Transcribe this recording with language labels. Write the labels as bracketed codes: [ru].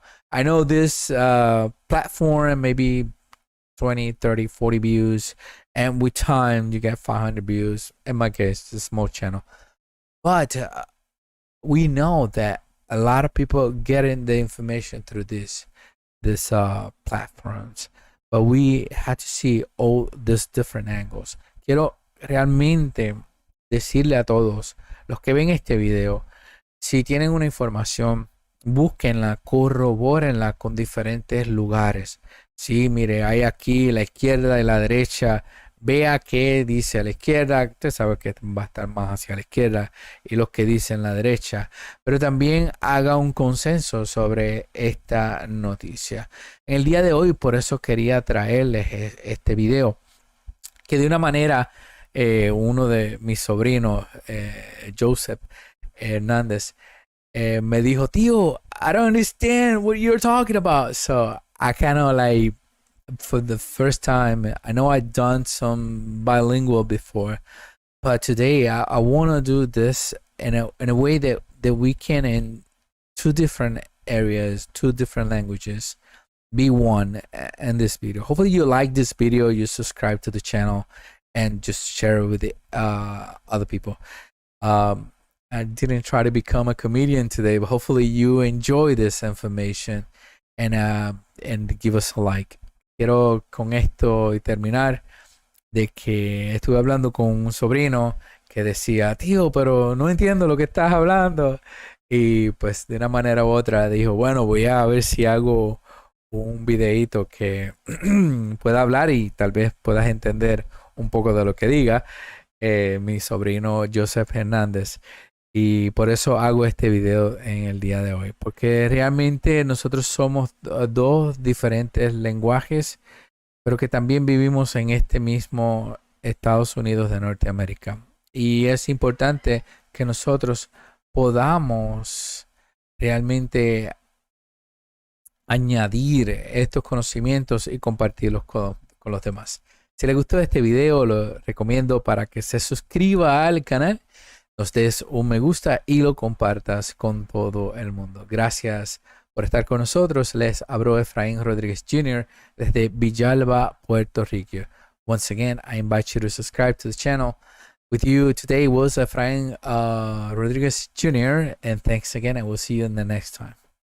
[en] I know this platform maybe 20, 30, 40 views, and with time you get 500 views. In my case, it's a small channel, but we know that a lot of people getting the information through these platforms, but we had to see all these different angles. [es] Quiero realmente decirle a todos los que ven este video, si tienen una información, búsquenla, corrobórenla con diferentes lugares. Sí, mire, hay aquí la izquierda y la derecha. Vea qué dice a la izquierda. Usted sabe que va a estar más hacia la izquierda y los que dicen la derecha. Pero también haga un consenso sobre esta noticia. En el día de hoy, por eso quería traerles este video, que de una manera uno de mis sobrinos, Joseph Hernández, me dijo, tío, [en] I don't understand what you're talking about. So I kind of like, for the first time, I know I've done some bilingual before, but today I want to do this in a way that we can, in 2 different areas, 2 different languages, be one in this video. Hopefully you like this video, you subscribe to the channel, and just share it with the, other people. I didn't try to become a comedian today, but hopefully you enjoy this information and give us a like. [es] Quiero con esto y terminar de que estuve hablando con un sobrino que decía, tío, pero no entiendo lo que estás hablando. Y pues de una manera u otra dijo, bueno, voy a ver si hago un videíto que pueda hablar y tal vez puedas entender un poco de lo que diga mi sobrino Joseph Hernández. Y por eso hago este video en el día de hoy, porque realmente nosotros somos 2 diferentes lenguajes, pero que también vivimos en este mismo Estados Unidos de Norteamérica. Y es importante que nosotros podamos realmente añadir estos conocimientos y compartirlos con los demás. Si les gustó este video, lo recomiendo para que se suscriba al canal, nos des un me gusta y lo compartas con todo el mundo. Gracias por estar con nosotros. Les habló Efrain Rodriguez Jr. desde Villalba, Puerto Rico. [en] Once again, I invite you to subscribe to the channel. With you today was Efrain Rodriguez Jr. And thanks again, and we'll see you in the next time.